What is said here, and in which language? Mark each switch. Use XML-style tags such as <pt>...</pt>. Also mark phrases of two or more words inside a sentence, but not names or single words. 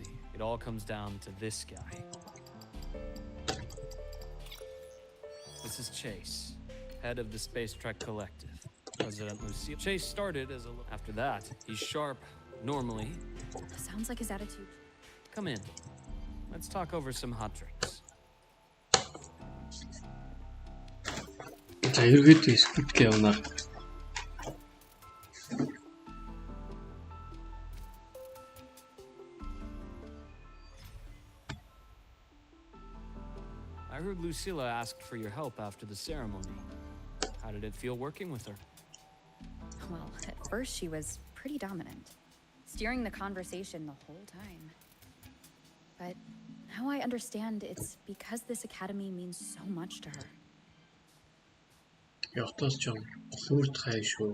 <en>It all comes down to this guy. This is Chase, head of the Space Trek Collective. President Lucille. Chase started as a... After that, he's sharp, normally. Sounds like his attitude. Come in. Let's talk over some hot drinks.</en> <mn>За эргээд скрипт явна.</mn> <en>I heard Lucilla asked for your help after the ceremony. How did it feel working with her? Well, at first she was pretty dominant, steering the conversation the whole time. But Now I understand it's because this academy means so much to her.</en> <mn>Явтаас ч юм сүрд хай шүү.</mn>